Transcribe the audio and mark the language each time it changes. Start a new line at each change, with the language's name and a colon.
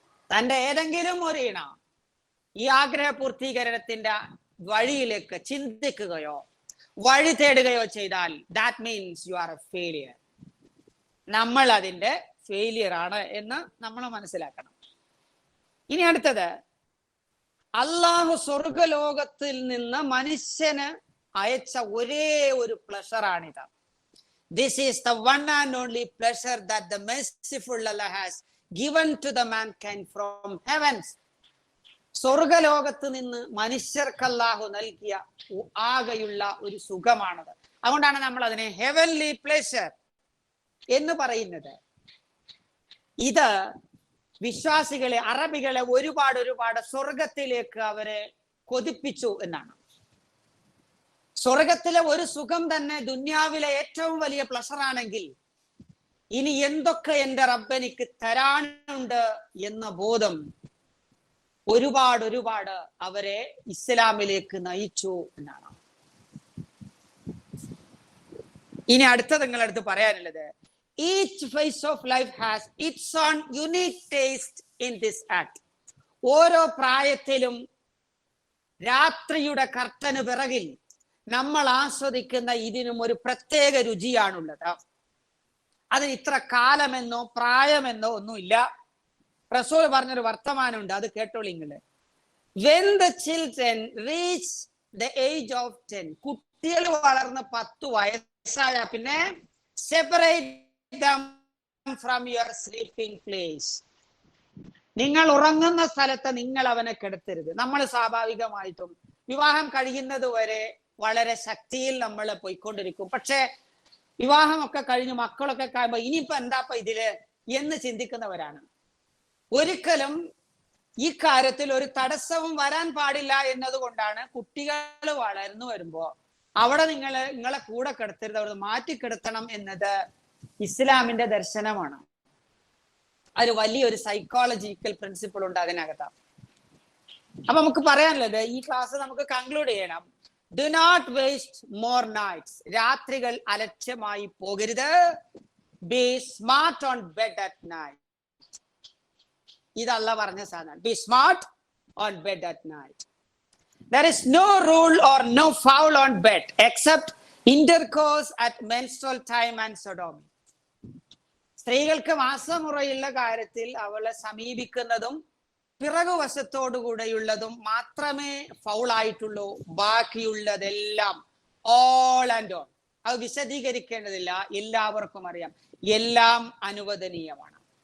Malayalam: തന്റെ ഏതെങ്കിലും ഒരു ഇണ ഈ ആഗ്രഹ പൂർത്തീകരണത്തിന്റെ വഴിയിലേക്ക് ചിന്തിക്കുകയോ വഴി തേടുകയോ ചെയ്താൽ
English: That means you are a failure.
Malayalam: നമ്മൾ അതിന്റെ ഫെയിലിയർ ആണ് എന്ന് നമ്മൾ മനസ്സിലാക്കണം. ഇനി അടുത്തത്, അള്ളാഹു സ്വർഗലോകത്തിൽ നിന്ന് മനുഷ്യന് അയച്ച ഒരേ ഒരു പ്ലഷറാണിത്.
English: This is the one and only pleasure that the merciful Allah has given to the mankind from heavens.
Malayalam: സ്വർഗലോകത്ത് നിന്ന് മനുഷ്യർക്ക് അല്ലാഹു നൽകിയ ആകെയുള്ള ഒരു സുഖമാണത്. അതുകൊണ്ടാണ് നമ്മൾ അതിനെ ഹെവൻലി പ്ലഷർ എന്ന് പറയുന്നത്. ഇത് വിശ്വാസികളെ, അറബികളെ ഒരുപാട് സ്വർഗത്തിലേക്ക് അവരെ കൊതിപ്പിച്ചു എന്നാണ്. സ്വർഗത്തിലെ ഒരു സുഖം തന്നെ ദുന്യാവിലെ ഏറ്റവും വലിയ പ്ലഷർ ആണെങ്കിൽ ഇനി എന്തൊക്കെ എന്റെ റബ്ബെനിക്ക് തരാനുണ്ട് എന്ന ബോധം ഒരുപാട് അവരെ ഇസ്ലാമിലേക്ക് നയിച്ചു എന്നാണ്. ഇനി അടുത്ത നിങ്ങളടുത്ത് പറയാനുള്ളത്,
English: each phase of life has its own unique taste in this act.
Malayalam: ഓരോ പ്രായത്തിലും രാത്രിയുടെ കർട്ടന് പിറകിൽ നമ്മൾ ആസ്വദിക്കുന്ന ഇതിനും ഒരു പ്രത്യേക രുചിയാണുള്ളത്. അതിന് ഇത്ര കാലമെന്നോ പ്രായമെന്നോ ഒന്നുമില്ല. റസൂൽ പറഞ്ഞൊരു വർത്തമാനമുണ്ട്, അത് കേട്ടോളൂ നിങ്ങള്.
English: When the children reach the age of 10,
Malayalam: കുട്ടികൾ വളർന്ന് 10 വയസ്സായ പിന്നെ
English: separate them from your sleeping place.
Malayalam: നിങ്ങൾ ഉറങ്ങുന്ന സ്ഥലത്ത് നിങ്ങൾ അവനെ കിടത്തരുത്. നമ്മൾ സ്വാഭാവികമായിട്ടും വിവാഹം കഴിയുന്നത് വരെ വളരെ ശക്തിയിൽ നമ്മൾ പോയിക്കൊണ്ടിരിക്കും. പക്ഷെ വിവാഹമൊക്കെ കഴിഞ്ഞ് മക്കളൊക്കെ കഴിയുമ്പോ ഇനിയിപ്പോ എന്താപ്പ ഇതില് എന്ന് ചിന്തിക്കുന്നവരാണ്. ഒരിക്കലും ഈ കാര്യത്തിൽ ഒരു തടസ്സവും വരാൻ പാടില്ല എന്നതുകൊണ്ടാണ് കുട്ടികൾ വളർന്നു വരുമ്പോ അവിടെ നിങ്ങളെ കൂടെ കിടത്തരുത്, അവിടെ മാറ്റിക്കിടത്തണം എന്നത് ഇസ്ലാമിന്റെ ദർശനമാണ്. ഒരു വലിയൊരു സൈക്കോളജിക്കൽ പ്രിൻസിപ്പിൾ ഉണ്ട് അതിനകത്ത്. അപ്പൊ നമുക്ക് പറയാനുള്ളത്, ഈ ക്ലാസ് നമുക്ക് കൺക്ലൂഡ് ചെയ്യണം.
English: Do not waste more nights.
Malayalam: രാത്രികൾ അലക്ഷ്യമായി പോകരുത്.
English: Be smart on bed at night.
Malayalam: ഇതല്ല പറഞ്ഞ സാധനം.
English: Be smart on bed at night. There is no rule or no foul on bed except intercourse at menstrual time and sodomy.
Malayalam: സ്ത്രീകൾക്ക് മാസമുറയുള്ള കാര്യത്തിൽ അവളെ സമീപിക്കുന്നതും പിറകുവശത്തോടുകൂടെയുള്ളതും മാത്രമേ ഫൗൾ ആയിട്ടുള്ളൂ. ബാക്കിയുള്ളതെല്ലാം
English: All and all.
Malayalam: അത് വിശദീകരിക്കേണ്ടതില്ല, എല്ലാവർക്കും അറിയാം, എല്ലാം അനുവദനീയമാണ്.